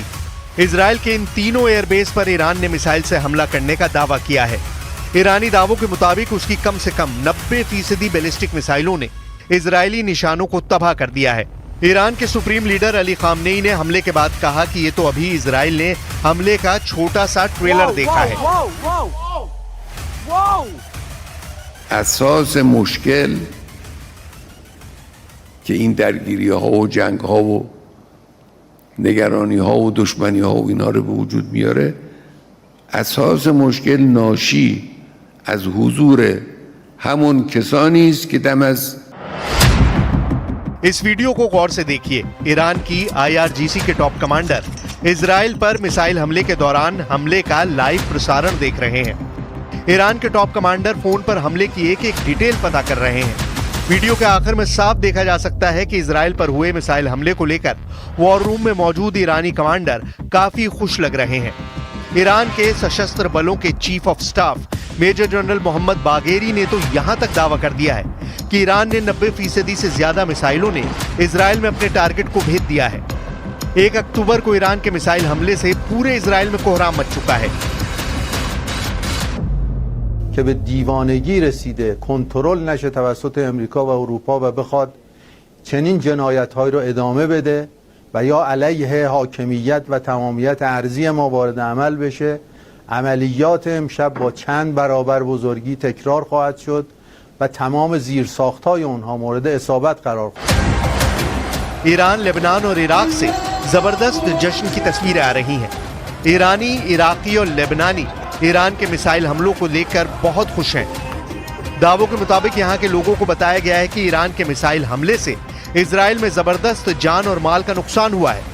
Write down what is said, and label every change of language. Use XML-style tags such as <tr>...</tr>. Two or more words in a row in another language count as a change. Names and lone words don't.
<hi>इजराइल के इन तीनों एयरबेस पर ईरान ने मिसाइल से हमला करने का दावा किया है। ईरानी दावों के मुताबिक उसकी कम से कम 90% बैलिस्टिक मिसाइलों ने इजरायली निशानों को तबाह कर दिया है। ईरान के</hi> <en>supreme leader</en> <hi>अली खामनेई ने हमले के बाद कहा कि ये तो अभी इजराइल ने हमले का छोटा सा ट्रेलर देखा है।</hi> <fa>اساس مشکل که این درگیری ها و جنگ ها و نگرانی ها و دشمنی ها و اینا رو به وجود میاره، اساس مشکل ناشی از حضور همون کسانی است که دم از</fa> <hi>इस वीडियो को गौर से देखिए। ईरान की IRGC के</hi> <en>top commander</en> <hi>इजराइल पर मिसाइल हमले के दौरान हमले का लाइव प्रसारण देख रहे हैं। ईरान के</hi> <en>top commander</en> <hi>फोन पर हमले की एक डिटेल पता कर रहे हैं। वीडियो के आखिर में साफ देखा जा सकता है कि इजराइल पर हुए मिसाइल हमले को लेकर</hi> <en>war room</en> <hi>में मौजूद ईरानी कमांडर काफी खुश लग रहे हैं। ईरान के सशस्त्र बलों के</hi> <en>chief of staff major general</en> <hi>मोहम्मद बागेरी ने तो यहां तक दावा कर दिया है कि ईरान ने 90% से ज्यादा मिसाइलों ने इजराइल में अपने टारगेट को भेद दिया है। 1 अक्टूबर को ईरान के मिसाइल हमले से पूरे इजराइल में कोहराम मच चुका है।</hi> <fa>که به دیوانگی رسیده کنترل نشه توسط امریکا و اروپا و بخواد چنین جنایت‌هایی رو ادامه بده و یا علیه حاکمیت و تمامیت ارضی ما وارد عمل بشه، عملیات امشب با چند برابر بزرگی تکرار خواهد شد و تمام زیرساخت‌های اونها مورد اصابت قرار خواهد گرفت.</fa> <hi>ईरान, लेबनान और इराक से जबरदस्त जश्न की तस्वीरें आ रही हैं। ईरानी, इराकी और लेबनानी ईरान के मिसाइल हमलों को लेकर बहुत खुश हैं। दावों के मुताबिक यहां के लोगों को बताया गया है कि ईरान के मिसाइल हमले से इजराइल में जबरदस्त जान और माल का नुकसान हुआ है।</hi>